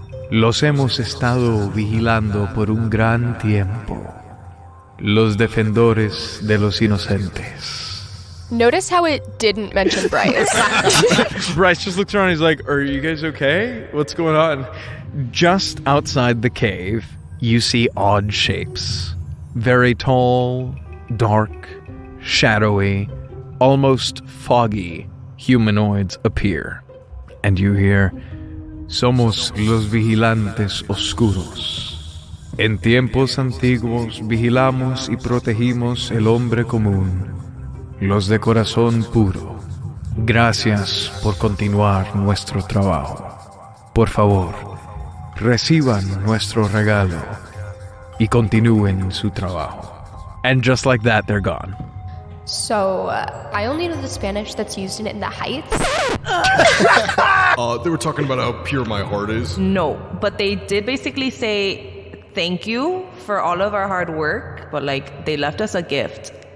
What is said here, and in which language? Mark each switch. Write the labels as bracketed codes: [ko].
[es] Los hemos estado vigilando por un gran tiempo. Los defensores de los inocentes. [en] Notice how it didn't mention Bryce. Bryce just looks around and he's like, are you guys okay? What's going on? Just outside the cave, you see odd shapes. Very tall, dark, shadowy, almost foggy humanoids appear. And you hear, [es] Somos los vigilantes oscuros. En tiempos antiguos vigilamos y protegimos el hombre común, los de corazón puro. Gracias por continuar nuestro trabajo. Por favor, reciban nuestro regalo y continúen su trabajo. [en] And just like that, they're gone. So, I only know the Spanish that's used in the Heights. They were talking about how pure my heart is. No, but they did basically say thank you for all of our hard work, but like they left us a gift.